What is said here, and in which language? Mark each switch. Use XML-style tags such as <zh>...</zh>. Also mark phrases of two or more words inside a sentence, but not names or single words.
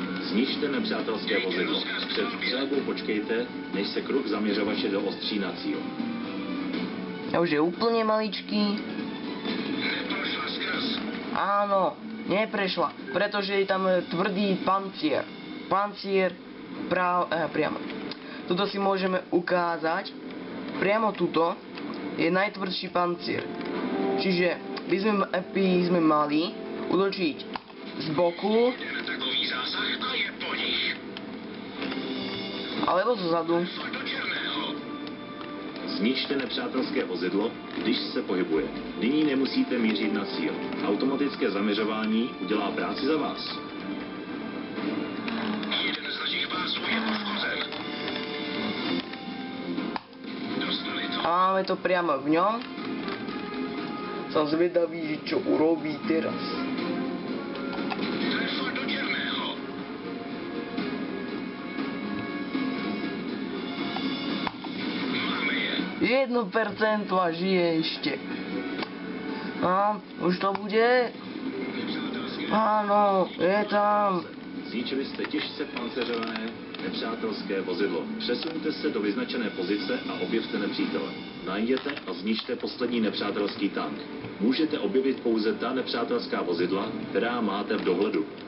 <cs>Zničte nepřátelské vozidlo. Před střelbou počkejte, než se kruh zaměřovače doostří na cíl.</cs> <sk>A už je úplne maličký. Áno, neprešla, pretože je tam tvrdý pancier. Pancier priamo. Tuto si môžeme ukázať. Priamo tuto je najtvrdší pancier. Čiže by sme mali útočiť z boku alebo zozadu.</sk> <cs>Zničte nepřátelské vozidlo, když se pohybuje. Nyní nemusíte mířit na cíl. Automatické zaměřování udělá práci za vás. Jeden z našich pásů je poškozen.</cs> <sk>A máme to priamo v ňom. Som zvedavý, že čo urobí teraz.</sk> <cs>Trefa do černého.</cs> <sk>1% a žije ešte. A už to bude? Áno, je tam.</sk> <cs>Zničili jste těžce panceřované nepřátelské vozidlo. Přesuňte se do vyznačené pozice a objevte nepřítele. Najděte a zničte poslední nepřátelský tank. Můžete objevit pouze ta nepřátelská vozidla, která máte v dohledu.</cs>